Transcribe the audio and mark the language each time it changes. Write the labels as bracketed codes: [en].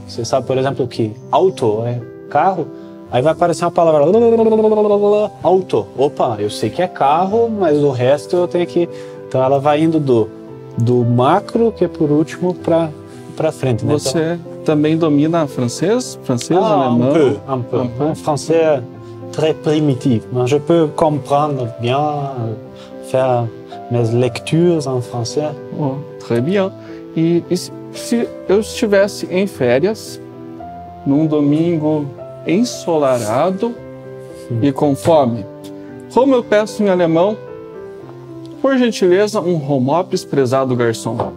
[pt] Você sabe, por exemplo, que auto é carro, aí vai aparecer uma palavra auto. Opa, eu sei que é carro, mas o resto eu tenho que... Então ela vai indo do macro, que é por último, para frente, né? Você também domina francês, alemão? [fr] Un peu. Un français très primitif. Mais je peux comprendre bien, faire mes lectures en français. Oh, très bien. [pt] E se eu estivesse em férias, num domingo ensolarado e com fome, como eu peço em alemão, por gentileza, um Homops, prezado garçom?